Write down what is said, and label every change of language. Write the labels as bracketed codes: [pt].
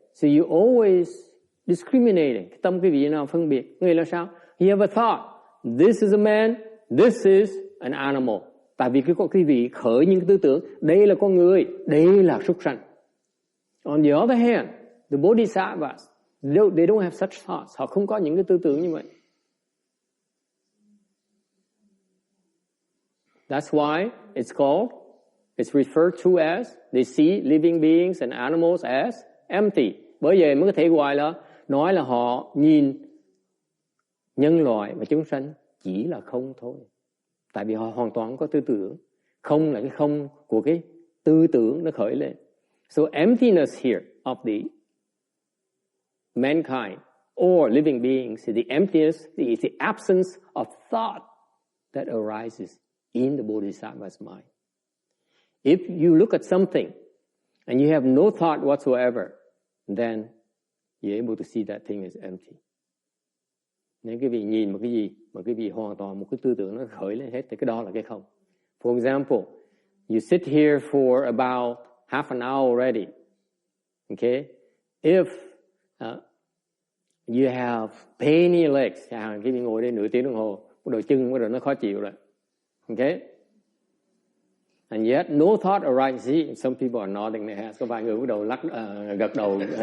[en] So you always discriminating. [vi] Tâm quý vị nào phân biệt. Nghĩa là sao? [en] You have a thought. This is a man, this is an animal. [vi] Tại vì quý vị khởi những tư tưởng, đây là con người, đây là súc sanh. [en] On the other hand, the Bodhisattvas, they don't have such thoughts. [vi] Họ không có những cái tư tưởng như vậy. [en] That's why it's referred to as, they see living beings and animals as empty. [vi] Bởi vậy mới có thể gọi là, nói là họ nhìn nhân loại và chúng sanh chỉ là không thôi. Tại vì họ hoàn toàn có tư tưởng. Không là cái không của cái tư tưởng nó khởi lên. [en] So emptiness here of the mankind or living beings, the emptiness is the absence of thought that arises in the Bodhisattva's mind. If you look at something and you have no thought whatsoever, then you're able to see that thing is empty. [vi] Nếu quý vị nhìn một cái gì mà quý vị hoàn toàn một cái tư tưởng nó khởi lên hết thì cái đó là cái không. [en] For example, you sit here for about half an hour already. Okay? If you have pain in your legs, [vi] quý vị ngồi đây nửa tiếng đồng hồ, đôi chân bắt đầu nó khó chịu rồi. [en] Okay? And yet no thought arises. Some people are nodding their heads. [vi] Có vài người bắt đầu gật đầu.